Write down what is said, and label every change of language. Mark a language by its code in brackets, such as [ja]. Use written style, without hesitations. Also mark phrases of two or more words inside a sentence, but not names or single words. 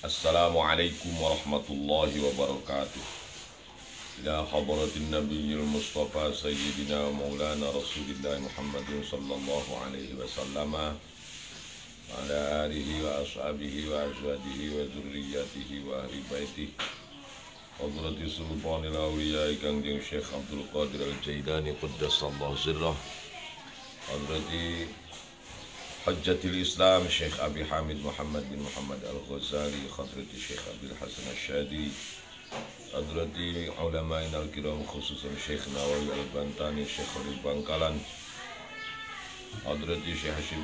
[ar] السلام عليكم ورحمة الله وبركاته. إلى حضرة النبي المصطفى سيدنا مولانا رسول الله محمد صلى الله عليه وسلم وعلى آله وأصحابه وأزواجه وذريته وأهل بيته حضرة سلطان الأولياء Kangjeng الشيخ عبد القادر الجيلاني قدس الله سره، حضرة حجة الإسلام الشيخ أبي حامد محمد بن محمد الغزالي، حضرة الشيخ عبد الحسن أسدي، حضرة العلماء الكرام خصوصا الشيخ نووي البنتني، الشيخ خليل بنكلان، حضرة الشيخ هاشم